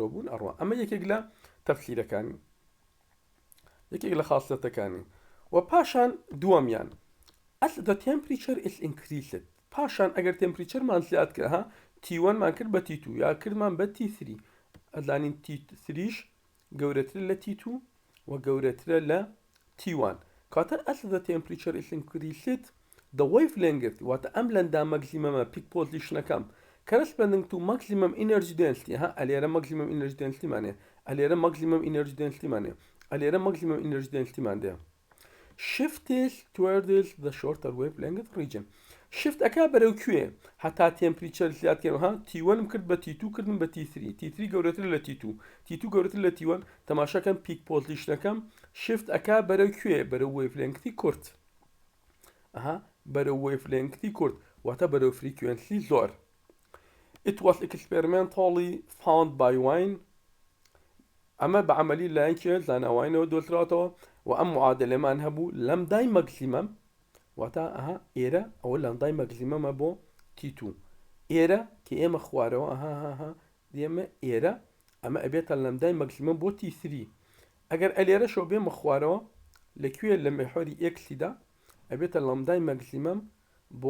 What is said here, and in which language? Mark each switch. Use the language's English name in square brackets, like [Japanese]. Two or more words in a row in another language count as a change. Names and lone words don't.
[Central Kurdish] بوون ئەڕوا ئەمە یەکێک لە تەفسیرەکانی یەکێک لە خاصەتەکانی و پاشان دووەمیان [English] as the temperature is increased [Central Kurdish] پاشان ئەگەر تمپریچەرمان زیاد کرد T1 مان کرد بە T2 یا کردمان بە T3 ئەزانین T3ش گەورەترە لە T2 و گەورەترە لە T1 کاتە [English] as the temperature is increased the wavelength [Central Kurdish] واتە ئەم لەندا [English] maximum peak position corresponding to maximum energy density [Central Kurdish] ئەلێرە [English] maximum energy density [Central Kurdish] مانێ ئەلێرە [English] maximum energy [Central Kurdish] density مانێ ئەلێرە [English] maximum energy density [Central Kurdish] ماندێ [English] shifts towards the shorter wavelength region [Central Kurdish] شفت ئەکا بەرەو کوێ هەتا تمپریچەر زیادکەنەوە T1 کرد بە T2 کردن بە T3 گەورەتر لە T2 گەورەتر لە T1 تەماشاکەم [English] peak position [Central Kurdish] شفت ئەکا بەرەو کوێ بەرەو وێڤلێنگتی کورت بەرەو وێڤلێنگتی کورت واتە بەرەو فریکوێنسی زۆر. [English] It was experimentally found by Wien [Central Kurdish] ئەمە بە عەمەلی لایەنکێ زاناوینەوە دۆزراوەتەوە و ئەم معادلەمان هەبوو [English] lambda maximum [Central Kurdish] واتە ئێرە ئەوە [English] lambda maximum [Central Kurdish] بۆ T2 ئێرە کە ئێمە خوارەوە دێمە ئێرە ئەمە ئەبێتە [English] lambda maximum [Central Kurdish] بۆ T3 ئەگەر ئەلێرەشەوە بێمە خوارەوە لەکوێ لە مێحوەری ئێکسیدا ئەبێتە [English] lambda maximum [Central Kurdish] بۆ